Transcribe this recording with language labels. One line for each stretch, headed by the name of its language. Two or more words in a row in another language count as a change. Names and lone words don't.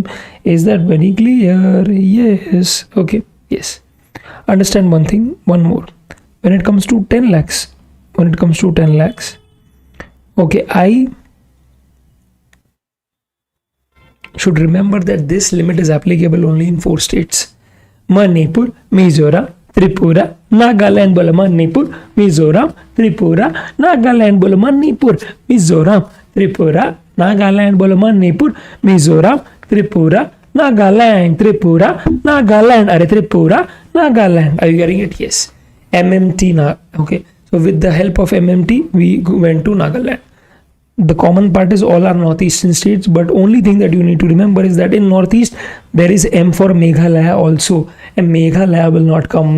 English: Is that very clear? Yes. Okay, yes. Understand one thing, one more. When it comes to 10 lakhs, Okay, I should remember that this limit is applicable only in 4 states: Manipur, Mizoram, Tripura, Nagaland. Bola Manipur, Mizoram, Tripura, Nagaland. Bola Manipur, Mizoram, Tripura, Nagaland. Bola Manipur, Mizoram, Tripura, Nagaland. Tripura, Nagaland. Are Tripura, Nagaland. Are you getting it? Yes. MMT. Okay. So with the help of MMT, we went to Nagaland. The common part is all are northeastern states, but only thing that you need to remember is that in northeast there is M for Meghalaya also, and Meghalaya will not come.